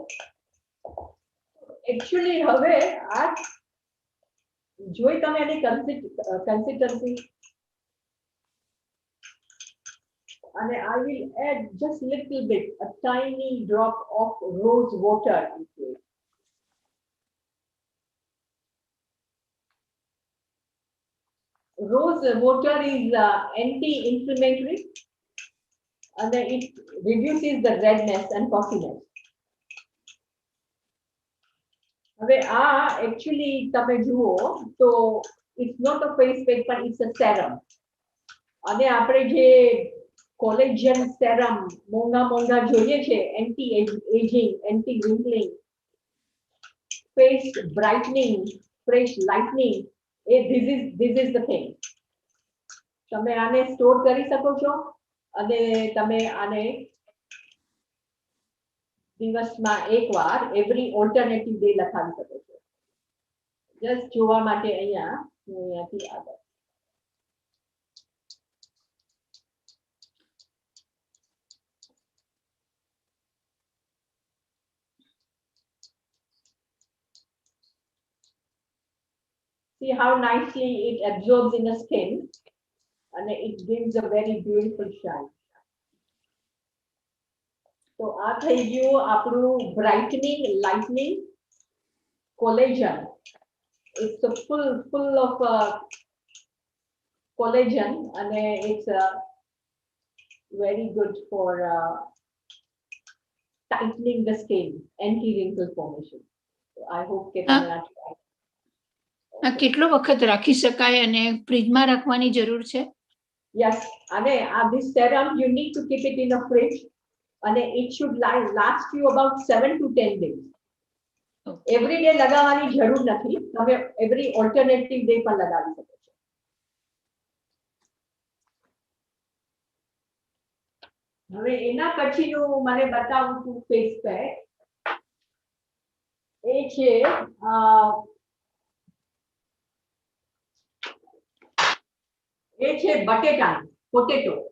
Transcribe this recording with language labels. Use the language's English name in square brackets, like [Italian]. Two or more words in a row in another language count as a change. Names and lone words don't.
[Gujarati] એકચ્યુઅલી હવે આ જોઈ તમે એની કન્સિસ્ટન્સી. [English] અને I will add just little bit, a tiny drop of rose water into it. Rose water is anti-inflammatory and it reduces the redness and puffiness. [Gujarati] હવે આ [English] actually [Gujarati] તમે જુઓ તો [English] it's not a face pack but it's a serum. [Gujarati] અને આપણે જે [English] collagen serum [Gujarati] મોંઘા જોઈએ છે, [English] anti aging, anti wrinkling, face brightening, fresh lightening, this is the thing. [Gujarati] તમે આને સ્ટોર કરી શકો છો અને તમે આને દિવસમાં એકવાર [English] every alternative day [Gujarati] લખાવી શકો છો. જસ્ટ જોવા માટે અહીંયા હું અહીંયાથી આગળ. [English] See how nicely it absorbs in the skin and it gives a very beautiful shine. [Gujarati] So આ થઈ ગયું આપણું [English] brightening, lightening, collagen. It's a full of collagen and it's very good for tightening the skin, anti-wrinkle formation. So I hope [Gujarati] કે તમે આ [English] try. [Gujarati] આ કેટલો વખત રાખી શકાય અને ફ્રીજમાં રાખવાની જરૂર છે? [English] Yes, અને this serum you need to keep it in a fridge and it should last you about 7 to 10 days. Every day [Gujarati] લગાવવાની જરૂર નથી, તમે [English] every alternative day [Gujarati] પણ લગાવી શકો છો. હવે એના પછીનું મને બતાવું છું ફેસ પેક. એ છે બટેટા, પોટેટો.